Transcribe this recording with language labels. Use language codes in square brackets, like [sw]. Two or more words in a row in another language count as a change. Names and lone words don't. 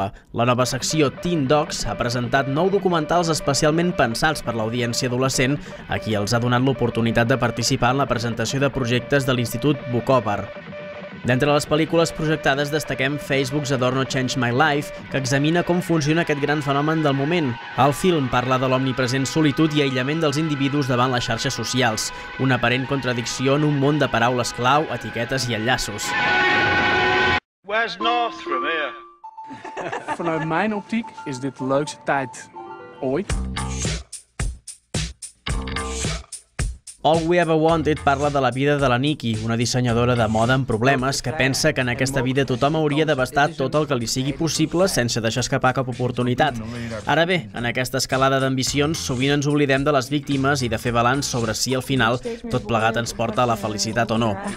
[ca] La nova secció Teen Docs ha presentat 9 documentals especialment pensats per l'audiència adolescent, a qui els ha donat l'oportunitat de participar en la presentació de projectes de l'Institut Vukovar. D'entre les pel·lícules projectades destaquem Facebook's Adorno Changed My Life, que examina com funciona aquest gran fenomen del moment. El film parla de l'omnipresent solitud i aïllament dels individus davant les xarxes socials, una aparent contradicció en un món de paraules clau, etiquetes i enllaços. [en] Where's North from here? [nl] Vanuit mijn optiek is dit de leukste tijd ooit. [ca] All We Ever Wanted parla de la vida de la Nikki, una dissenyadora de moda amb problemes que pensa que en aquesta vida tothom hauria d'abastar tot el que li sigui possible sense deixar escapar cap oportunitat. Ara bé, en aquesta escalada d'ambicions sovint ens oblidem de les víctimes i de fer balanç sobre si al final tot plegat ens porta a la felicitat o no.